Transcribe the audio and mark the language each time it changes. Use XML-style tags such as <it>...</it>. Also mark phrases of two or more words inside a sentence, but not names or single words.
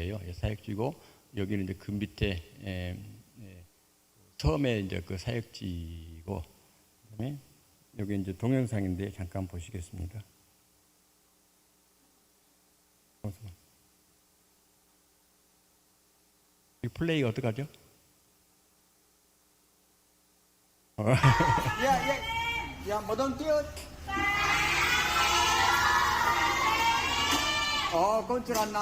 <ko>사역지고 여기는 이제 그 밑에 처음에 이제 그 사역지고, 그다음에 여기 이제 동영상인데 잠깐 보시겠습니다. 이 플레이 어떡하죠?</ko> <vi>Dạ, một tuần trước. Con chưa ăn nào.</vi>